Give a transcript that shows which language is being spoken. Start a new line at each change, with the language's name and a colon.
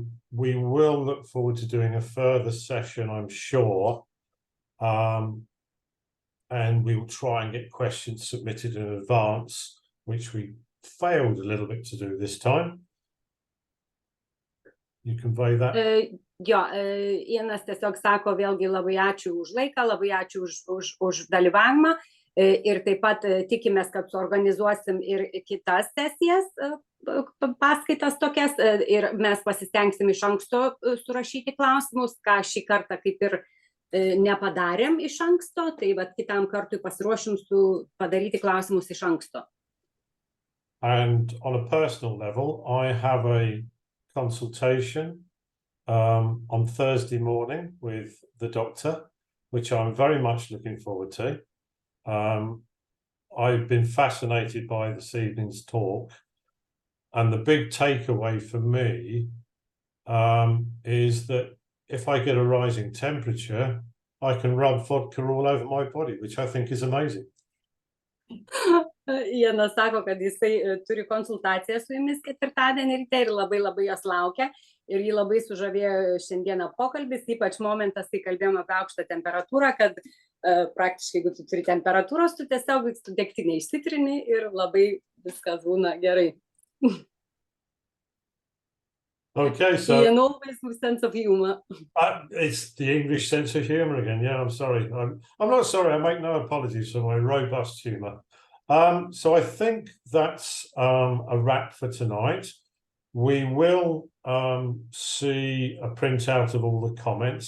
English: We will look forward to doing a further session, I'm sure. And we will try and get questions submitted in advance, which we failed a little bit to do this time. you convey that?
Lithuanian: Jo, Inas tiesiog sako vėlgi labai ačiū už laiką, labai ačiū už dalyvavimą ir taip pat tikimės, kad suorganizuosim ir kitas sesijas, paskaitas tokias ir mes pasistengsim iš anksto surašyti klausimus, ką šį kartą kaip ir nepadarėm iš anksto, tai vat kitam kartui pasiruošim padaryti klausimus iš anksto.
English: And on a personal level, I have a consultation on Thursday morning with the doctor, which I'm very much looking forward to. I've been fascinated by this evening's talk, and the big takeaway for me is that if I get a rising temperature, I can rub vodka all over my body, which I think is amazing.
Lithuanian: Janas sako, kad jisai turi konsultaciją su jumis ketvirtadienį ryte ir labai jos laukia. Ir jį labai sužavėjo šiandieną pokalbis, ypač momentas, kai kalbėjome apie aukštą temperatūrą, kad praktiškai, jeigu tu turi temperatūros, tu tiesiog tu degtinę išsitrini ir labai viskas būna gerai.
English: Okay, so He always with sense of humor. It's the English sense of humor again. Yeah, I'm sorry. I'm not sorry. I make no apologies for my robust humor. So I think that's a wrap for tonight. We will see a printout of all the comments.